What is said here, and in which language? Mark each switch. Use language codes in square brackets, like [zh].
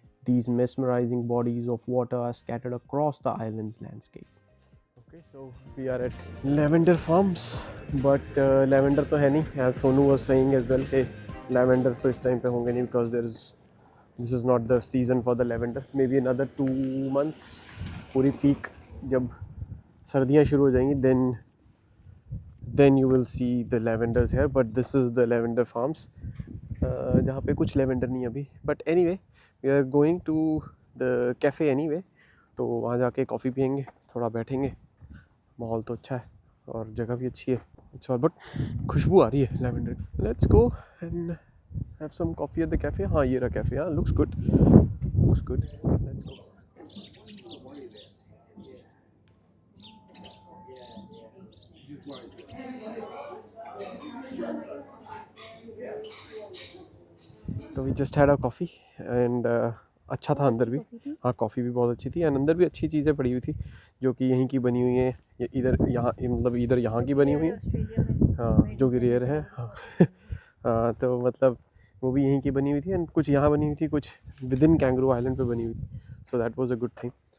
[en] These mesmerizing bodies of water are scattered across the island's landscape. Okay, so we are at Lavender Farms, but lavender [hi] तो है नहीं, [en] as Sonu was saying as well. Hey, lavender so [hi] इस time पे होंगे नहीं [en] because this is not the season for the lavender. Maybe another 2 months [hi] पूरी peak जब सर्दियाँ शुरू हो जाएंगी [en] then you will see the lavenders here, but this is the lavender farms [hi] जहाँ पे कुछ lavender नहीं अभी, [en] but anyway we are going to the cafe anyway, [hi] तो वहाँ जाके कॉफ़ी पियेंगे, थोड़ा बैठेंगे, माहौल तो अच्छा है और जगह भी अच्छी है, अच्छा, बट खुशबू आ रही है lavender। [en] Let's go and have some coffee at the cafe। [hi] हाँ ये रहा कैफ़े, हाँ [en] looks good, let's go। [hi] तो [en] we just had a coffee [hi] and अच्छा था अंदर भी, हाँ कॉफ़ी भी बहुत अच्छी थी एंड अंदर भी अच्छी चीज़ें पड़ी हुई थी जो कि यहीं की बनी हुई हैं, इधर यहाँ मतलब इधर यहाँ की बनी हुई हैं, हाँ जो कि रेयर है, हाँ हाँ तो मतलब वो भी यहीं की बनी हुई थी एंड कुछ यहाँ बनी हुई थी, कुछ विद इन कैंगरू आइलैंड पे बनी हुई थी, [en] So that was a good thing.